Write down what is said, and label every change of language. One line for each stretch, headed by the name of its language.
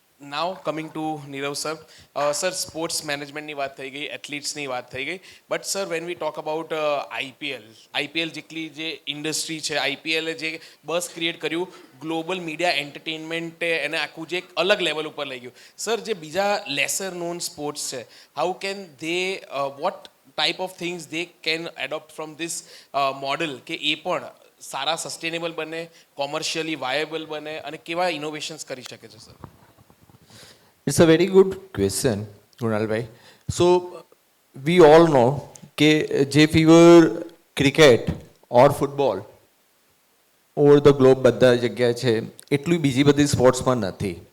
English: Now coming to Nirav sir.
Gujarati: Sir, sports મેનેજમેન્ટની વાત થઈ ગઈ, એથ્લીટ્સની વાત થઈ ગઈ,
English: but sir when we talk about IPL
Gujarati: જેટલી જે ઇન્ડસ્ટ્રી છે, આઈપીએલે જે બસ ક્રિએટ કર્યું, ગ્લોબલ મીડિયા એન્ટરટેનમેન્ટે એને આખું જે એક અલગ લેવલ ઉપર લઈ ગયું. સર, જે બીજા લેસર નોન સ્પોર્ટ્સ છે,
English: how can they what type of things they can adopt from this model
Gujarati: કે એ પણ સારા સસ્ટેનેબલ બને, કોમર્શિયલી વાયેબલ બને અને કેવા ઇનોવેશન્સ કરી શકે છે sir?
English: It's a very good question, Kunal bhai. So we all know
Gujarati: કે જે fever cricket or football over the globe બધા જગ્યાએ છે એટલું બીજી બધી સ્પોર્ટ્સમાં નથી.